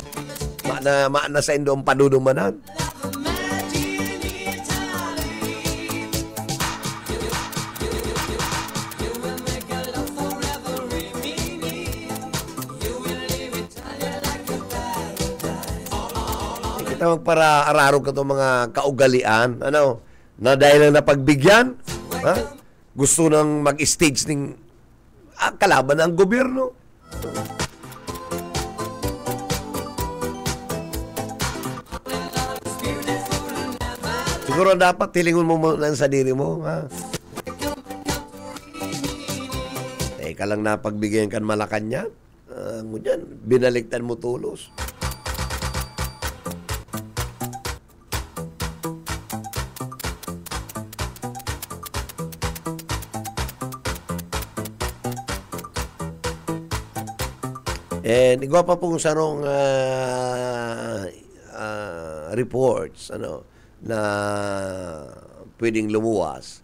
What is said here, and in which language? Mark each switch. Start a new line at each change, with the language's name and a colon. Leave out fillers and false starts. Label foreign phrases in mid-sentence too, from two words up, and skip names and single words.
Bikol: Maana sa indong panudumanan.
Filipino: Para araro ka itong mga kaugalian, na dahil lang napagbigyan, gusto nang mag-stage ng kalaban ng gobyerno.
Bikol: Siguro dapat tilingon mo muna sa diri mo, Teka lang napagbigyan kan Malacanang, ngunyan, binaliktan mo tulos. And igwa pa pong sarong reports na pwedeng lumuwas.